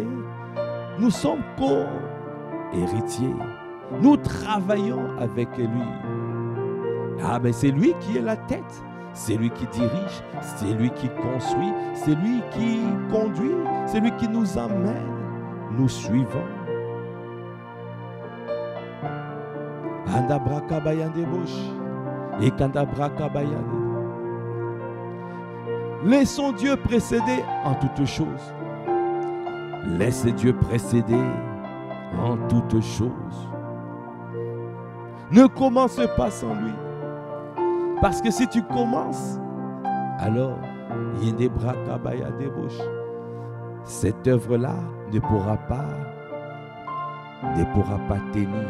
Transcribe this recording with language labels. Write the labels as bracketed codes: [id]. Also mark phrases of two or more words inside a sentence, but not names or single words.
[fr] Nous sommes co-héritiers. Nous travaillons avec lui. Ah, mais c'est lui qui est la tête. C'est lui qui dirige. C'est lui qui construit. C'est lui qui conduit. C'est lui qui nous emmène. Nous suivons. Andabraka bayande bosh. Et kandabraka bayande. Laissons Dieu précéder en toutes choses. Laisse Dieu précéder en toutes choses. Ne commence pas sans lui. Parce que si tu commences, alors, cette œuvre-là ne pourra pas tenir.